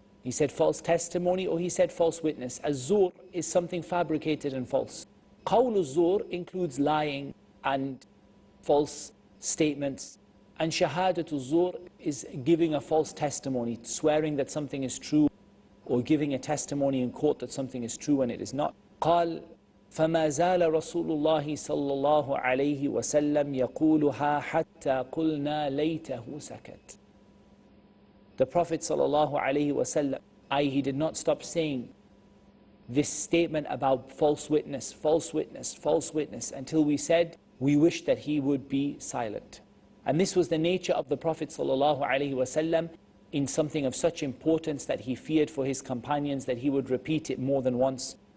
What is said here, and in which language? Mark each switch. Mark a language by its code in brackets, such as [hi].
[en] He said false testimony, or he said false witness. Az-zur is something fabricated and false. [ar] قَوْلُ الزُّورِ [en] includes lying and false statements. And shahadatul zur is giving a false testimony, swearing that something is true or giving a testimony in court that something is true when it is not. [ar] قال فما زال رسول الله صلى الله عليه وسلم يقولها حتى قلنا ليته سكت. [en] The Prophet صلى الله عليه وسلم, he did not stop saying this statement about false witness, false witness, false witness, until we said we wish that he would be silent. And this was the nature of the Prophet sallallahu alaihi wasallam in something of such importance that he feared for his companions that he would repeat it more than once.